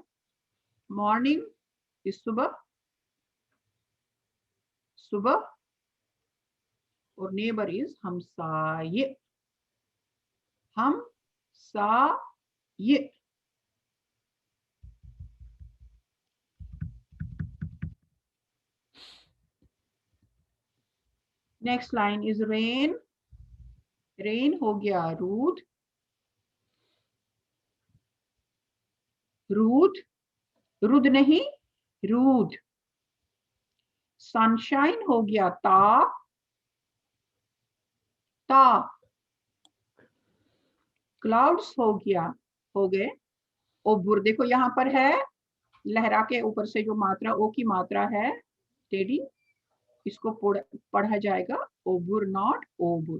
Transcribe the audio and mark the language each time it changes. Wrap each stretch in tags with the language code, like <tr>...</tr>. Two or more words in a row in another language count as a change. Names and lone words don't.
<en>morning is</en> <ks>सुबह, सुबह,</ks> <en>और neighbor is</en> <ks>हमसाये, हमसाये।</ks> <en>next line is rain, rain</en> <hi>हो गया</hi> <ks>रूद, रूद, रुद</ks> <en>नहीं रूद।</en> <hi>सनशाइन हो गया</hi> <ks>ताप, ताप।</ks> <hi>क्लाउड्स हो गया, हो गए ओबुर। देखो यहाँ पर है लहरा के ऊपर से जो मात्रा ओ की मात्रा है टेढ़ी, इसको पढ़ा जाएगा ओबुर, नॉट ओबुर।</hi>